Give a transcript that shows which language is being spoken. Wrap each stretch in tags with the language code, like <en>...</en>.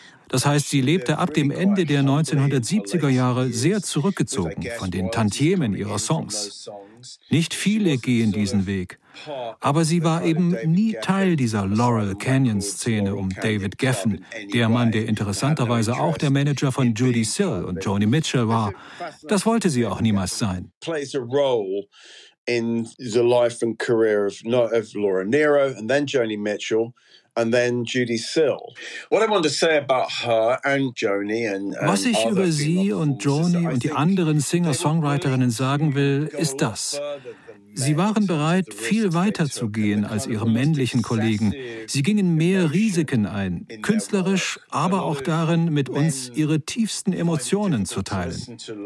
<de>Das heißt, sie lebte ab dem Ende der 1970er Jahre sehr zurückgezogen von den Tantiemen ihrer Songs. Nicht viele gehen diesen Weg. Aber sie war eben nie Teil dieser Laurel Canyon Szene um David Geffen, der Mann, der interessanterweise auch der Manager von Judy Sill und Joni Mitchell war. Das wollte sie auch niemals sein.</de> <en>Plays a role in the life and career of Laura Nero and then Joni Mitchell. And then Judy Sill. What I want to say about her and Joni and</en> <de>was ich über sie und Joni und die anderen Singer-Songwriterinnen sagen will, ist das. Sie waren bereit, viel weiter zu gehen als ihre männlichen Kollegen. Sie gingen mehr Risiken ein, künstlerisch, aber auch darin, mit uns ihre tiefsten Emotionen zu teilen.</de>